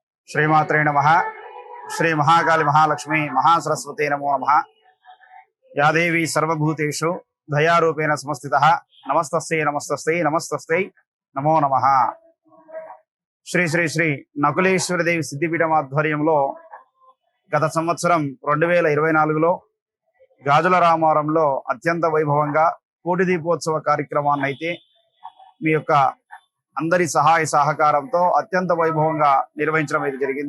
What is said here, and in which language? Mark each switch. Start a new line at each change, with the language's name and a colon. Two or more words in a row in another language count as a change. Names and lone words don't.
Sanskrit: श्रीमात्रे नमः। श्री महाकाली महालक्ष्मी महासरस्वती नमो नमः। या देवी सर्वभूतेषु दयारूपेण समस्थितः नमस्तस्यै नमस्तस्यै नमस्तस्यै नमो नमः।
Telugu: श्री श्री श्री నకులేశ్వరి దేవి సిద్ధిపీఠం ఆధ్వర్యంలో గత సంవత్సరం 2024లో గాజుల రామవరంలో అత్యంత వైభవంగా కోటి దీపోత్సవ కార్యక్రమాన్ని అయితే మీ యొక్క అందరి సహాయ సహకారంతో అత్యంత వైభవంగా నిర్వహించడం అయితే జరిగింది।